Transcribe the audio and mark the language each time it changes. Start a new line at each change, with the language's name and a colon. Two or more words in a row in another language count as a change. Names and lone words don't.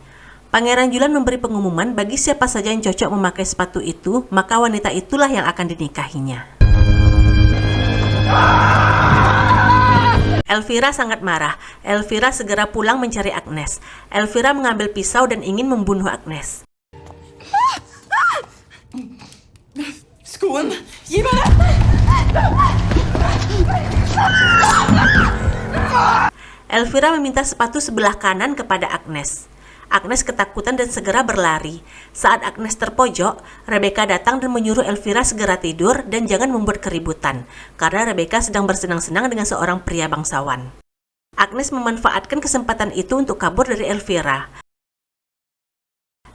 Indonesian: Pangeran Julian memberi pengumuman bagi siapa saja yang cocok memakai sepatu itu, maka wanita itulah yang akan dinikahinya. Elvira sangat marah. Elvira segera pulang mencari Agnes. Elvira mengambil pisau dan ingin membunuh Agnes.
Norwegian: Skoen! Gi meg det!
Indonesian: Elvira meminta sepatu sebelah kanan kepada Agnes. Agnes ketakutan dan segera berlari. Saat Agnes terpojok, Rebecca datang dan menyuruh Elvira segera tidur dan jangan membuat keributan, karena Rebecca sedang bersenang-senang dengan seorang pria bangsawan. Agnes memanfaatkan kesempatan itu untuk kabur dari Elvira.